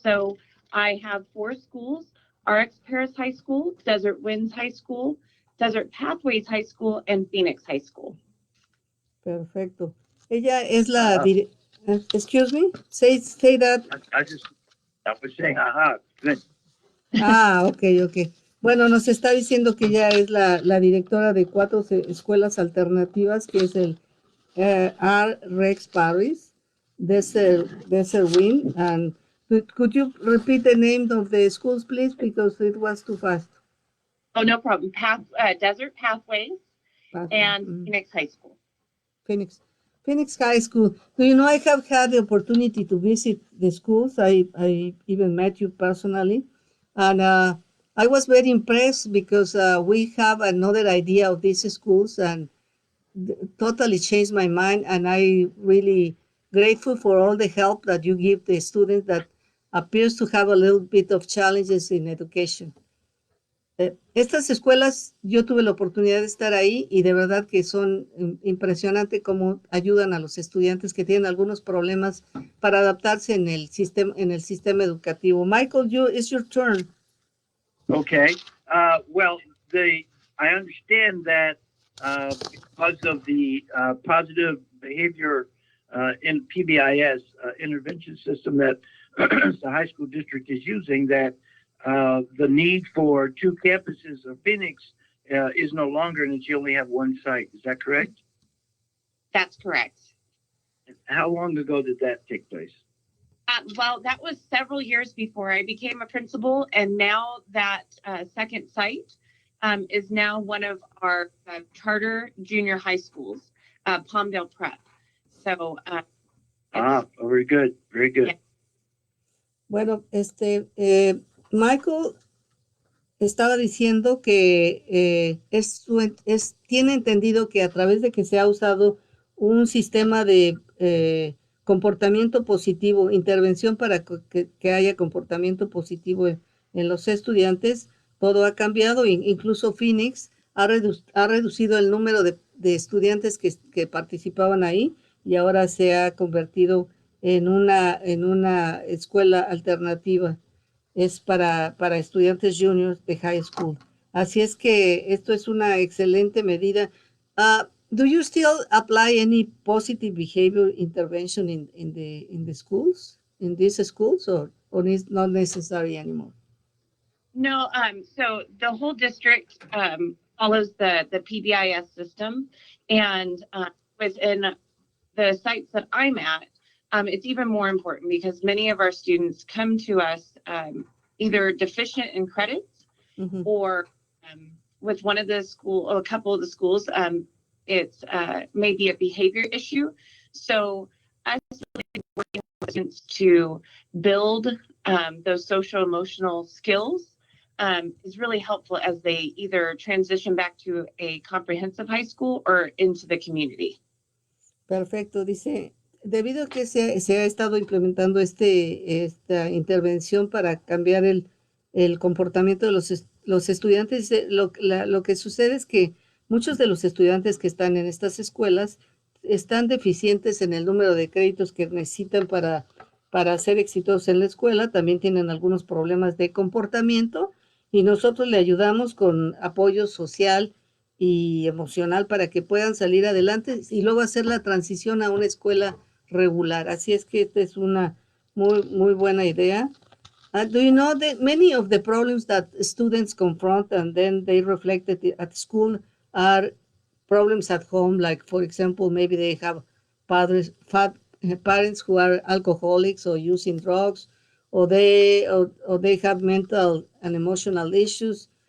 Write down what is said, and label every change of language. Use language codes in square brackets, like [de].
[en] So I have 4 schools: RX Paris High School, Desert Winds High School, Desert Pathways High School, and Phoenix High School. [es] Perfecto. Ella es la [en] excuse me, say that. I was saying, good. Ok. [es] Bueno, nos está diciendo que ella es la directora de 4 escuelas alternativas, que es el R. [en] Rex Paris, Desert Wind, and could you repeat the name of the schools, please, because it was too fast. Oh, no problem. Desert Pathways and Phoenix High School. Phoenix High School. Do you know, I have had the opportunity to visit the schools. I even met you personally. And I was very impressed because we have another idea of these schools and totally changed my mind. And I really grateful for all the help that you give the students that appears to have a little bit of challenges in education. [es] Estas escuelas, yo tuve la oportunidad de estar ahí y de verdad que son impresionante cómo ayudan a los estudiantes que tienen algunos problemas para adaptarse en el sistema educativo. [en] Michael, it's your turn. Okay. Well, I understand that because of the positive behavior in PBIS intervention system that the high school district is using, that the need for 2 campuses of Phoenix is no longer, and that you only have 1 site. Is that correct? That's correct. How long ago did that take place? Well, that was several years before I became a principal, and now that second site is now one of our charter junior high schools, Palmdale Prep. So, very good, very good. Yeah. [es] Bueno, Michael estaba diciendo que tiene entendido que a través de que se ha usado un sistema de comportamiento positivo, intervención para que haya comportamiento positivo en los estudiantes, todo ha cambiado. Incluso Phoenix ha reducido el número de estudiantes que participaban ahí y ahora se ha convertido en una escuela alternativa. Es para estudiantes juniors de high school. Así es que esto es una excelente medida. [en] Do you still apply any positive behavior intervention in the schools, in these schools, or is not necessary anymore? No, so the whole district follows the PBIS system, and within the sites that I'm at, it's even more important because many of our students come to us either deficient in credits or with one of the school or a couple of the schools, it's maybe a behavior issue. So us really working with students to build those social emotional skills is really helpful as they either transition back to a comprehensive high school or into the community. [es] Perfecto, dice, debido a que se ha estado implementando esta intervención para cambiar el comportamiento de los estudiantes, lo que sucede es que muchos de los estudiantes que están en estas escuelas están deficientes en el número de créditos que necesitan para ser exitosos en la escuela, también tienen algunos problemas de comportamiento y nosotros le ayudamos con apoyo social y emocional para que puedan salir adelante y luego hacer la transición a una escuela regular. Así es que esta es una muy buena idea. [en] Do you know that many of the problems that students confront and then they reflect at school are problems at home? Like, for example, maybe they have parents who are alcoholics or using drugs, or they have mental and emotional issues.